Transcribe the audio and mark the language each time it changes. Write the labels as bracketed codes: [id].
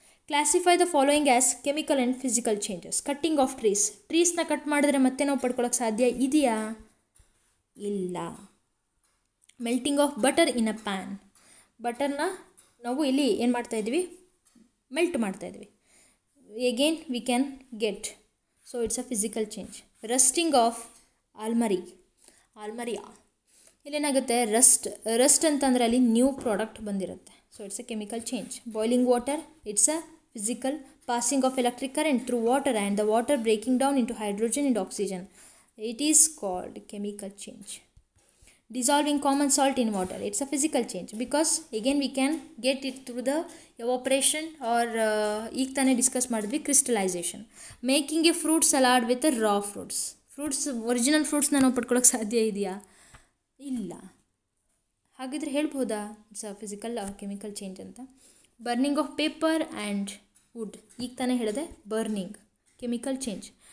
[en] Classify the following as chemical and physical changes. Cutting of ಟ್ರೀಸ್ನ cut ಮಾಡಿದ್ರೆ [kn] ಮತ್ತೆ ನಾವು ಪಡ್ಕೊಳ್ಳೋಕೆ ಸಾಧ್ಯ ಇದೆಯಾ? ಇಲ್ಲ. [en] Melting of butter in a pan. [kn] ಬಟರ್ನ ನಾವು ಇಲ್ಲಿ ಏನು ಮಾಡ್ತಾಯಿದ್ವಿ, ಮೆಲ್ಟ್ ಮಾಡ್ತಾಯಿದ್ವಿ. [en] Again we can get, so it's a physical change. Rusting of almaria, [kn] ಇಲ್ಲೇನಾಗುತ್ತೆ, [en] rust [kn] ಅಂತಂದರೆ ಅಲ್ಲಿ [en] new product [kn] ಬಂದಿರುತ್ತೆ. [en] So it's a chemical change. Boiling water, it's a physical. Passing of electric current through water and the water breaking down into hydrogen and oxygen, it is called chemical change. Dissolving common salt in water, it's a physical change, because again we can get it through the evaporation or [kn] ಈಗ ತಾನೇ discuss ಮಾಡಿದ್ವಿ [en] Crystallisation. Making a fruit salad with raw fruits [kn] original ಫ್ರೂಟ್ಸ್ನ ನಾವು ಪಡ್ಕೊಳ್ಳೋಕೆ ಸಾಧ್ಯ ಇದೆಯಾ? ಇಲ್ಲ. ಹಾಗಿದ್ರೆ ಹೇಳ್ಬೋದಾ [en] It's a physical chemical change ಅಂತ. Burning of paper and wood, [kn] ಈಗ ತಾನೇ ಹೇಳಿದೆ [en] Burning chemical change.